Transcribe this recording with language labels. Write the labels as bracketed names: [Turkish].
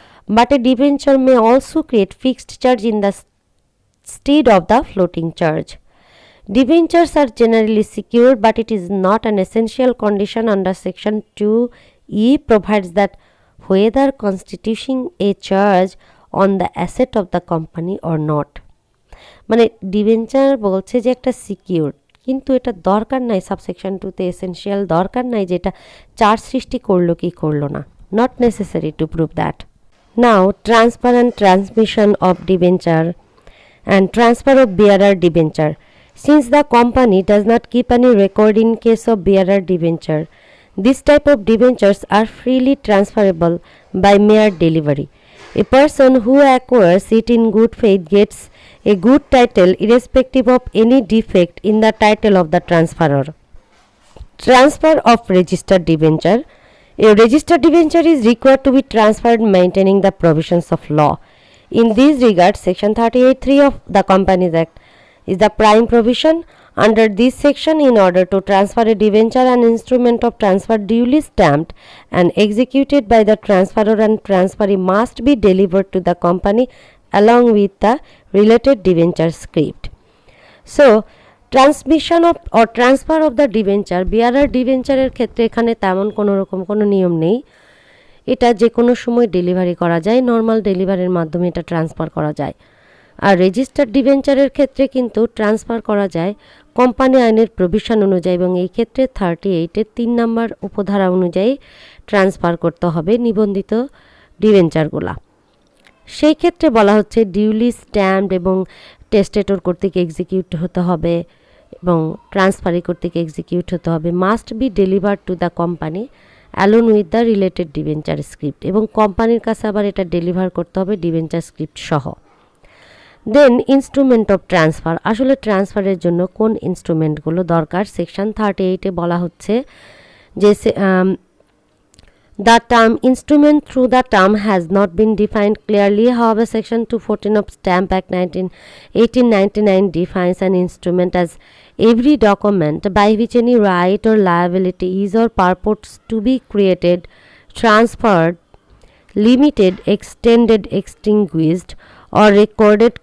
[English] But a debenture may also create fixed charge in the stead of the floating charge. Debentures are generally secured, but it is not an essential condition under Section 2E provides that whether constituting a charge on the asset of the company or not. [Bangla] মানে debenture বলছে যে একটা secure, কিন্তু এটা দরকার নাই subsection 2তে essential দরকার নাই যে এটা চার্জ সৃষ্টি করলো কি করলো না, [English] Not necessary to prove that. Now transfer and transmission of debenture and transfer of bearer debenture. Since the company does not keep any record in case of bearer debenture, this type of debentures are freely transferable by mere delivery. A person who acquires it in good faith gets a good title irrespective of any defect in the title of the transferor. Transfer of registered debenture. A registered debenture is required to be transferred maintaining the provisions of law. In this regard, Section 38(3) of the Companies Act is the prime provision. Under this section, in order to transfer a debenture, an instrument of transfer duly stamped and executed by the transferor and transferee must be delivered to the company along with the related debenture script. So, transmission of or transfer of the debenture, bearer debenture [Bangla] এর ক্ষেত্রে এখানে তেমন কোনো রকম কোনো নিয়ম নেই। এটা যে কোনো সময় ডেলিভারি করা যায়, নর্মাল ডেলিভারির মাধ্যমে এটা ট্রান্সফার করা যায়। আর রেজিস্টার্ড ডিবেঞ্চারের ক্ষেত্রে কিন্তু ট্রান্সফার করা যায় কোম্পানি আইনের প্রভিশন অনুযায়ী, এবং এই ক্ষেত্রে 38-এর 3 নম্বর উপধারা অনুযায়ী ট্রান্সফার করতে হবে নিবন্ধিত ডিবেঞ্চারগুলা। সেই ক্ষেত্রে বলা হচ্ছে ডিউলি স্ট্যাম্পড এবং টেস্টেটর কর্তৃক এক্সিকিউট হতে হবে এবং ট্রান্সফারি কর্তৃক এক্সিকিউট হতে হবে, [English] must be delivered to the company alone with the related debenture script, [Bangla] এবং কোম্পানির কাছে আবার এটা ডেলিভার করতে হবে ডিবেঞ্চার স্ক্রিপ্ট সহ। [English] then instrument of transfer, [Bangla] আসলে ট্রান্সফারের জন্য কোন ইনস্ট্রুমেন্টগুলো দরকার সেকশন 38-এ বলা হচ্ছে যে [English] the term instrument through the term has not been defined clearly. However, Section 214 of Stamp Act 1899 defines an instrument as every document by which any right or liability is or purports to be created, transferred, limited, extended, extinguished, or recorded.